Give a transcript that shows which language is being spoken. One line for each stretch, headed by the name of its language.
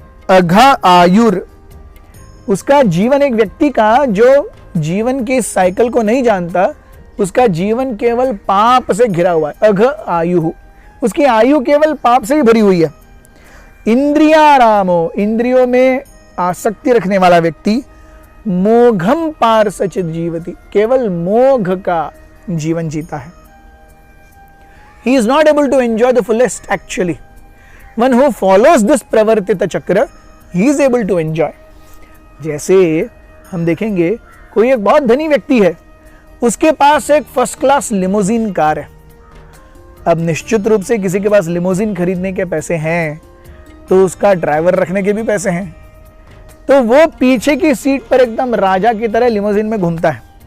Sanskrit: अघा आयुर।
Hindi: उसका जीवन, एक व्यक्ति का जो जीवन के साइकिल को नहीं जानता, उसका जीवन केवल पाप से घिरा हुआ है। अघ आयु, उसकी आयु केवल पाप से ही भरी हुई है। इंद्रिया रामो, इंद्रियों में आसक्ति रखने वाला व्यक्ति,
Sanskrit: मोघम पार सचित जीवती,
Hindi: केवल मोघ का जीवन जीता है।
English: He is not able to enjoy the fullest actually. One who follows this pravartita chakra, he is able to enjoy.
Hindi: जैसे हम देखेंगे कोई एक बहुत धनी व्यक्ति है, उसके पास एक फर्स्ट क्लास लिमोजीन कार है। अब निश्चित रूप से किसी के पास लिमोजीन खरीदने के पैसे हैं तो उसका ड्राइवर रखने के भी पैसे हैं, तो वो पीछे की सीट पर एकदम राजा की तरह लिमोजीन में घूमता है।